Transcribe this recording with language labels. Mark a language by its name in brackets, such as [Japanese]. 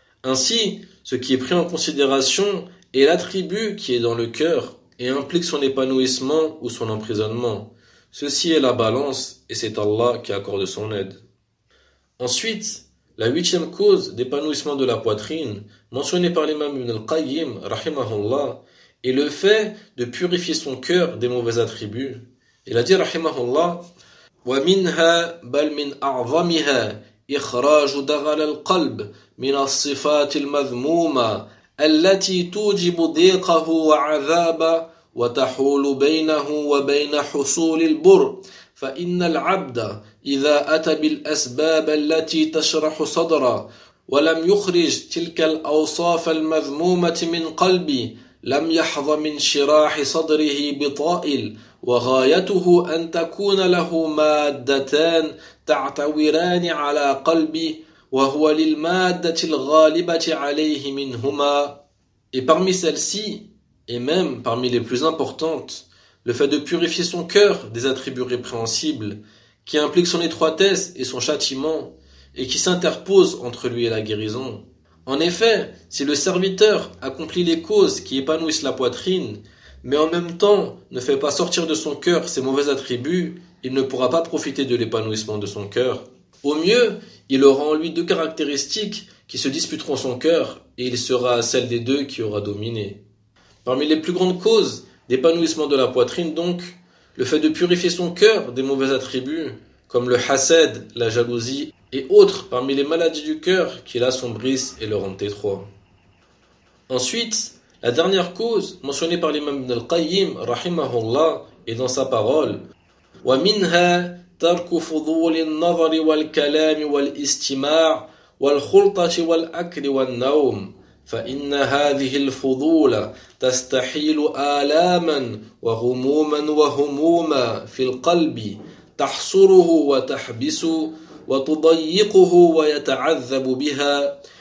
[French] Ainsi, ce qui est pris en considération est l'attribut qui est dans le cœur et implique son épanouissement ou son emprisonnement. Ceci est la balance et c'est Allah qui accorde son aide. Ensuite, la huitième cause d'épanouissement de la poitrine, mentionnée par l'imam Ibn al-Qayyim, rahimahullah, est le fait de purifier son cœur des mauvais attributs. Il a dit, [Arabic] rahimahullah, وَمِنْهَا بَلْ مِنْ أَعْظَمِهَا إِخْرَاجُ دَغَلَ الْقَلْبِ مِنَ الصِّفَاتِ الْمَذْمُومَةِ الَّتِي تُوجِبُ ضِيقَهُ وَعَذَابَهُ وَتَحُولُ بَيْنَهُ وَبَيْنَ حُصُولِ الْبُرِّ فإن العبد إذا أتى بالأسباب التي تشرح صدره ولم يخرج تلك الأوصاف المذمومة من قلبي لم يحظ من شراح صدره بطائل وغايته أن تكون له مادتان تعتويران على قلبي وهو للمادة الغالبة عليه منهما. [French] Et parmi celles-ci, et même parmi les plus importantes, le fait de purifier son cœur des attributs répréhensibles, qui implique son étroitesse et son châtiment, et qui s'interpose entre lui et la guérison. En effet, si le serviteur accomplit les causes qui épanouissent la poitrine, mais en même temps ne fait pas sortir de son cœur ses mauvais attributs, il ne pourra pas profiter de l'épanouissement de son cœur. Au mieux, il aura en lui deux caractéristiques qui se disputeront son cœur, et il sera celle des deux qui aura dominé. Parmi les plus grandes causes d'épanouissement de la poitrine, donc, le fait de purifier son cœur des mauvais attributs, comme le hasad, la jalousie et autres parmi les maladies du cœur qui l'assombrissent et le rendent étroit. Ensuite, la dernière cause mentionnée par l'imam Ibn al-Qayyim, rahimahullah, est dans sa parole: [Arabic] وَمِنْهَا تَرْكُ فُضُولِ النَّظَرِ وَالْكَلَامِ وَالْإِسْتِمَاعِ وَالْخُلْطَةِ وَالْأَكْلِ وَالنَّوْمِ فإن هذه الفضول تستحيل آلاما وغموما وهموما في القلب تحصره وتحبسه وتضيقه ويتعذب بها